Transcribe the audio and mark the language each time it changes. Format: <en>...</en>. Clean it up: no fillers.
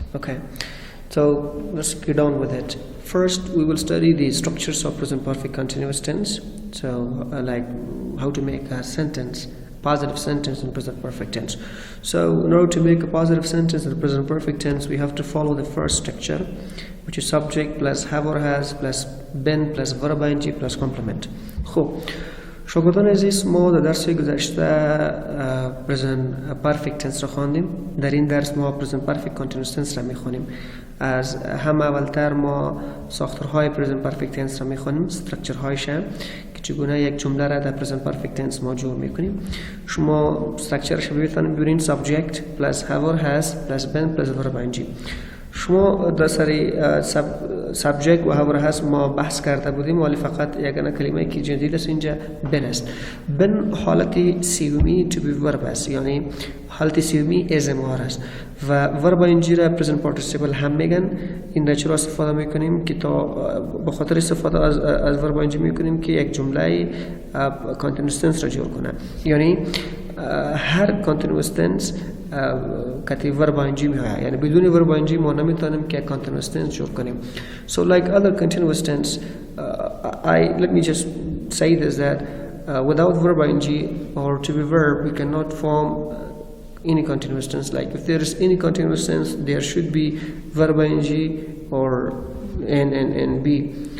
<en>Okay, so let's get on with it. First, we will study the structures of present perfect continuous tense. So, like how to make a sentence, positive sentence in present perfect tense. So in order to make a positive sentence in the present perfect tense, we have to follow the first structure, which is subject plus have or has plus been plus verb ing plus complement.</en> <fa>خب شاگردان عزیز، ما در درس گذشته present perfect tense را خواندیم. در این درس ما present perfect continuous tense را میخوانیم. از هم اولتر ما ساختارهای present perfect tense را میخوانیم، استراکچر هایش که چگونه یک جمله را در present perfect tense ما جور میکنیم. شما استراکچرش رو ببینید</fa> <en>subject plus have or has plus been plus verb ing.</en> <fa>شما در سری سابجکت و have or has ما بحث کرده بودیم، ولی فقط یگانه کلمه که جدید است اینجا بن است. بن حالت سیومی to be verb است، یعنی حالت سیومی ازمار است و verb ing را present participle هم میگن. این را چرا استفاده میکنیم که تا به خاطر استفاده از verb ing میکنیم که یک جمله continuous tense را جور کنه، یعنی هر continuous tense کتی verb ing میآید، یعنی بدون verb ing ما نمیتونیم که continuous tense جور کنیم.</fa> <en>So like other continuous tense, let me just say this that without verb ing or to be verb we cannot form any continuous tense. Like if there is any continuous tense, there should be verb ing or and be.</en>